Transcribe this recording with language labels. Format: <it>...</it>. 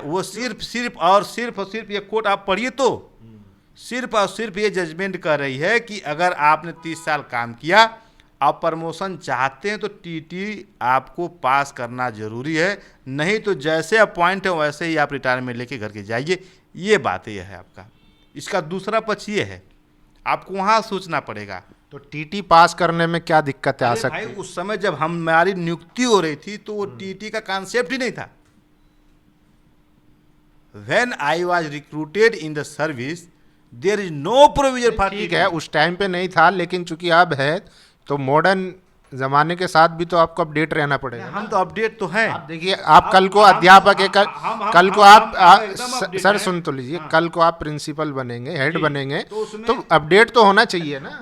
<hi>वो सिर्फ ये कोर्ट आप पढ़िए तो सिर्फ और सिर्फ ये जजमेंट कर रही है कि अगर आपने 30 साल काम किया, आप प्रमोशन चाहते हैं तो टीटी आपको पास करना जरूरी है, नहीं तो जैसे अपॉइंट है वैसे ही आप रिटायरमेंट लेके घर के जाइए। ये बात ये है आपका। इसका दूसरा पक्ष ये है, आपको वहाँ सोचना पड़ेगा। तो टीटी पास करने में क्या दिक्कतें आ सकती भाई है? उस समय जब हमारी नियुक्ति हो रही थी तो वो टीटी का कॉन्सेप्ट ही नहीं था।</hi> <en>When I was recruited in the service, there is no provision for</en> <hi>ठीक है, उस टाइम पे नहीं था, लेकिन चूंकि अब है तो मॉडर्न जमाने के साथ भी तो आपको अपडेट रहना पड़ेगा। हम तो अपडेट तो हैं। आप देखिए, आप कल को अध्यापक है, कल को आप सर सुन तो लीजिए, कल को आप प्रिंसिपल बनेंगे, हेड बनेंगे, तो अपडेट तो होना चाहिए ना।</hi>